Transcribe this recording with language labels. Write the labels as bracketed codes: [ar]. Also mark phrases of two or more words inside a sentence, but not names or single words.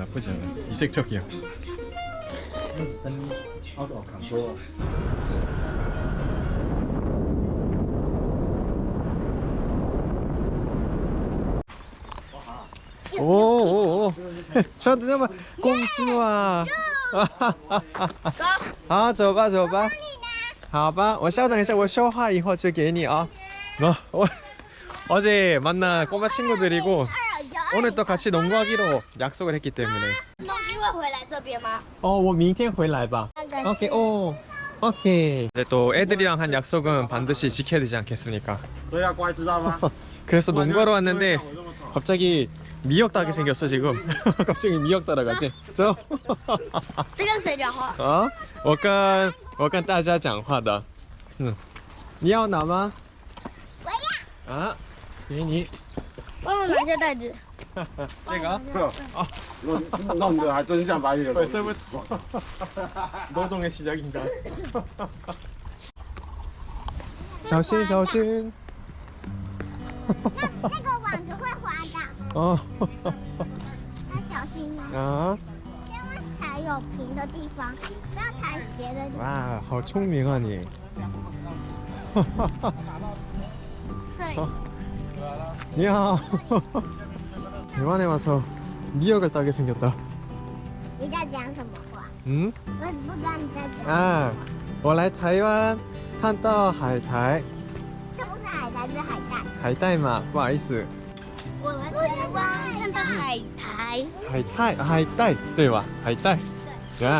[ko] 이색적이야. 오, 저도 좀 공주아. [zh] 好，走吧。好吧，我稍等一下，我消化以后就给你啊。 [ko] 我 어제 만난 꼬마 친구들이고 오늘 또 같이 농구하기로 약속을 했기 때문에. [zh] 东西会回来这边吗？我明天回来吧. [ko] 오케이. 오케이. 근데 또 애들이랑 한 약속은 반드시 지켜야 되지 않겠습니까? [zh] 都要乖，知道吗？ [ko] 그래서 농구하러 왔는데 갑자기 미역 따게 생겼어 지금. 갑자기 미역 따라가지. 저. [zh] 这跟谁讲话？我跟大家讲话的。你要拿吗？我要。啊，给你。帮我拿下袋子。这个。弄得还真像把你的 [ko] 벌써부터 노동의 시작인가. [zh] 小心。那个网子会滑的，哦。要小心哦。啊。千万踩有平的地方，不要踩斜的地方。哇，好聪明啊你。你好。 [ko] 대만에 와서 미역을 따게 생겼다. [zh] 你在讲什么话？嗯我不知道你在讲。啊，我来台湾看到海苔，这不是海苔，是海带。海带嘛，不好意思，我来台湾看到海苔。海带对吧？海带，啊，